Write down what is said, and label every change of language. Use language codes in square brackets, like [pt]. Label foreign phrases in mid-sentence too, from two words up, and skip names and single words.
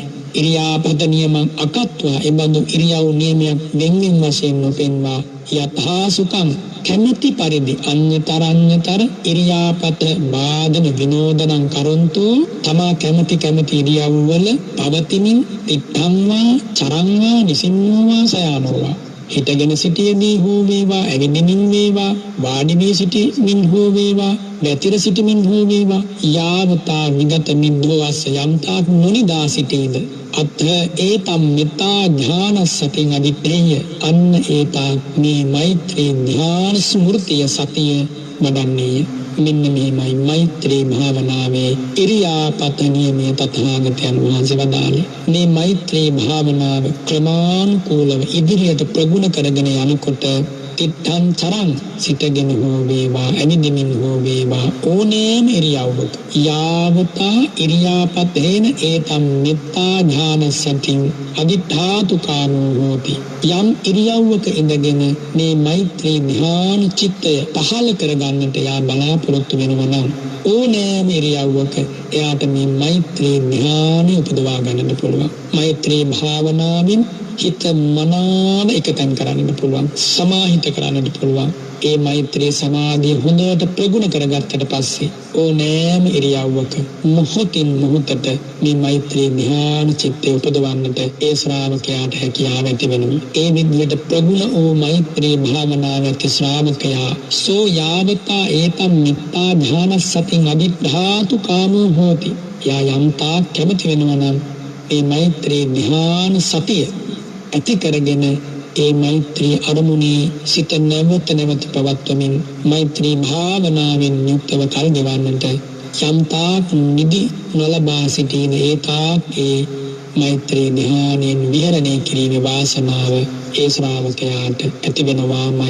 [pi] ඉරියාපත නියමං අකත්වා [si] එබඳු ඉරියව් නියමයක් වෙන්වෙන් වශයෙන් නොපෙන්වා [pi] යථා සුඛං [si] කැමැති පරිදි [pi] අඤ්‍යතර ඉරියාපත බාධන විනෝදනං කරොන්තු. [si] තමා කැමැති ඉරියව්වල පවතිමින් [pi] තිත්තංවා චරංවා නිසින්නෝවා සයානෝවා. [si] හිටගෙන සිටියදී හෝ වේවා ඇවිදිමින් වේවා වාඩි වී සිටිමින් හෝ වේවා වැතිර සිටිමින් හෝ වේවා [pi] යාවතා විගත මිද්දෝ අස්ස [si] යම්තාක් නොනිදා සිටීද [pi] අත්ථ ඒතම් මෙත්තා ඥානසතින් අදිත්තේය. [si] අන්න ඒතාක් මේ මෛත්‍රී ඥාන ස්මෘතිය සතිය වඩන්නේය. මෙන්න මෙහිමයි මෛත්‍රී භාවනාවේ ඉරියාපත නියමය තථාගතයන් වහන්සේ වදාළේ. මේ මෛත්‍රී භාවනාව ක්‍රමානුකූලව ඉදිරියට ප්‍රගුණ කරගෙන යනකොට [pi] තිත්තං චරං [si] සිටගෙන හෝ වේවා ඇවිදිමින් හෝ වේවා ඕනෑම ඉරියව්වක [pi] යාවතා ඉරියාපතේන ඒතම් මෙත්තා ඥානසතින් අදිඨාතුකානෝ හෝති. [si] යම් ඉරියව්වක ඉඳගෙන මේ මෛත්‍රී ධ්‍යාන චිත්තය පහළ කරගන්නට යා බලාපොරොත්තු වෙනවා නම් ඕනෑම ඉරියව්වක එයාට මේ මෛත්‍රී ධ්‍යානෙ උපදවා ගන්නට පුළුවන්. මෛත්‍රී භාවනාවෙන් හිත මනාව එකතෙන් කරන්නට පුළුවන්. සමාහිත කරන්නට පුළුවන්. ඒ මෛත්‍රී සමාධිය හොඳට ප්‍රගුණ කරගත්තට පස්සේ ඕනෑම ඉරියව්වක මොහොතින් මොහොතට මේ මෛත්‍රී ධ්‍යාන චිත්තය උපදවන්නට ඒ ශ්‍රාවකයාට හැකියාව ඇති වෙනවා. ඒ විදිහට ප්‍රගුණ වූ මෛත්‍රී භාවනාව ඇති ශ්‍රාවකයා [pi] සෝ යාවතා ඒතම් මිත්තා ධානස්සතින් අදිද්ධාතු කාමෝ හෝති. [si] යා යම්තා කැමති වෙනවා නම් මේ මෛත්‍රී ධ්‍යාන සතිය ඇති කරගෙන ඒ මෛත්‍රී අරමුණේ සිත නැවත නැවත පවත්වමින් මෛත්‍රී භාවනාවෙන් යුක්තව කල් ගෙවන්නට යම්තාක් නිදි නොලබා සිටින ඒතාක් ඒ මෛත්‍රී ධ්‍යානයෙන් විහරණය කිරීමේ වාසනාව ඒ ශ්‍රාවකයාට ඇති වෙනවාමයි.